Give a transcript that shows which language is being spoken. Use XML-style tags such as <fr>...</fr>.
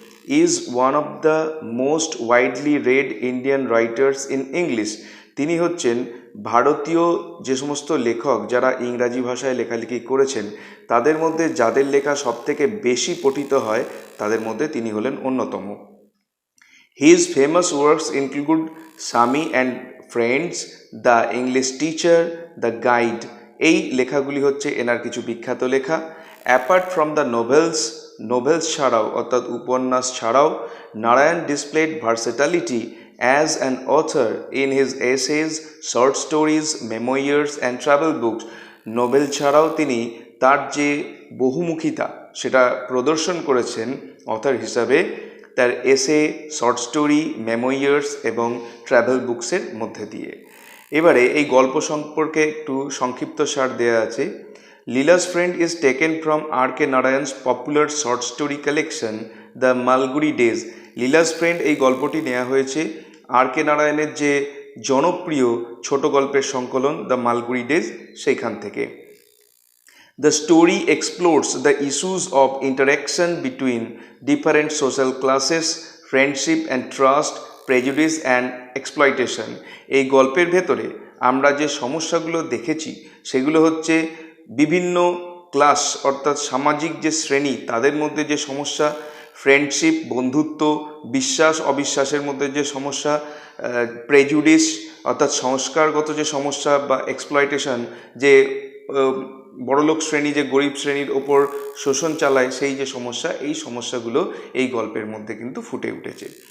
<en>Is one of the most widely read Indian writers in English.</en> <bn>তিনি হচ্ছেন ভারতীয় যে সমস্ত লেখক যারা ইংরাজি ভাষায় লেখালেখি করেছেন তাদের মধ্যে যাদের লেখা সবথেকে বেশি পঠিত হয় তাদের মধ্যে তিনি হলেন অন্যতম।</bn> <en>His famous works include Sami and Friends, The English Teacher, The Guide।</en> <bn>এই লেখাগুলি হচ্ছে এনার কিছু বিখ্যাত লেখা।</bn> <en>apart from the novels</en> <bn>ছাড়াও অর্থাৎ উপন্যাস ছাড়াও</bn> <en>Narayan displayed versatility as an author in his essays, short stories, memoirs and travel books.</en> <bn>Nobel ছাড়াও তিনি তার যে বহুমুখিতা সেটা প্রদর্শন করেছেন অথর হিসাবে তার এসে, শর্ট স্টোরি, মেমোয়ার্স এবং ট্রাভেল বুকসের মধ্যে দিয়ে। এবারে এই গল্প সম্পর্কে একটু সংক্ষিপ্ত সার দেওয়া আছে।</bn> <en>Leela's friend is taken from R.K. Narayan's popular short story collection the Malgudi Days.</en> <bn>Leela's friend এই গল্পটি নেওয়া হয়েছে R.K. নারায়ণের যে জনপ্রিয় ছোট গল্পের সংকলন দ্য মালগুড়ি ডেজ সেইখান থেকে।</bn> <en>The story explores the issues of interaction between different social classes, friendship and trust, prejudice and exploitation।</en> <bn>এই গল্পের ভেতরে আমরা যে সমস্যাগুলো দেখেছি সেগুলো হচ্ছে বিভিন্ন ক্লাস অর্থাৎ সামাজিক যে শ্রেণী তাদের মধ্যে যে সমস্যা, ফ্রেন্ডশিপ বন্ধুত্ব, বিশ্বাস অবিশ্বাসের মধ্যে যে সমস্যা, প্রেজুডিস অর্থাৎ সংস্কারগত যে সমস্যা বা এক্সপ্লয়টেশন যে বড়লোক শ্রেণী যে গরিব শ্রেণীর ওপর শোষণ চালায় সেই যে সমস্যা, এই সমস্যাগুলো এই গল্পের মধ্যে কিন্তু ফুটে উঠেছে।</bn>